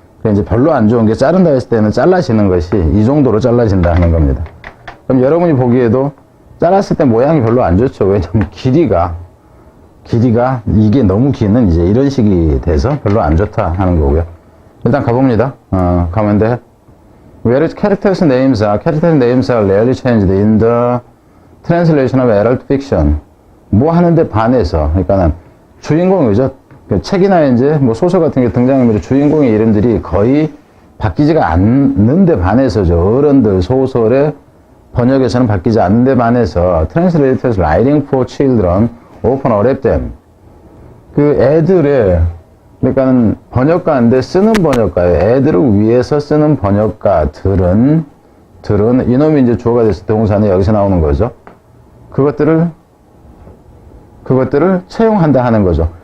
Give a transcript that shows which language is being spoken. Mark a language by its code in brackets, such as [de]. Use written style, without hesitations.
[ko] 이제 별로 안 좋은 게 자른다 했을 때는 잘라지는 것이 이 정도로 잘라진다 하는 겁니다. 그럼 여러분이 보기에도 잘랐을 때 모양이 별로 안 좋죠. 왜냐면 길이가 이게 너무 기는 이제 이런 식이 돼서 별로 안 좋다 하는 거고요. 일단 가봅니다. 가면 돼. [en] Where characters names are rarely changed in the translation of adult fiction. [ko] 뭐 하는데 반해서, 그러니까는 주인공이죠. 책이나 이제 뭐 소설 같은 게 등장하면 주인공의 이름들이 거의 바뀌지가 않는데 반해서죠. 어른들 소설의 번역에서는 바뀌지 않는데 반해서 [en] translators writing for children often adapt them. [ko] 그 애들의 그러니까는 번역가인데 쓰는 번역가예요. 애들을 위해서 쓰는 번역가들은 이놈이 이제 주어가 됐을 때 동사는 여기서 나오는 거죠. 그것들을 채용한다 하는 거죠.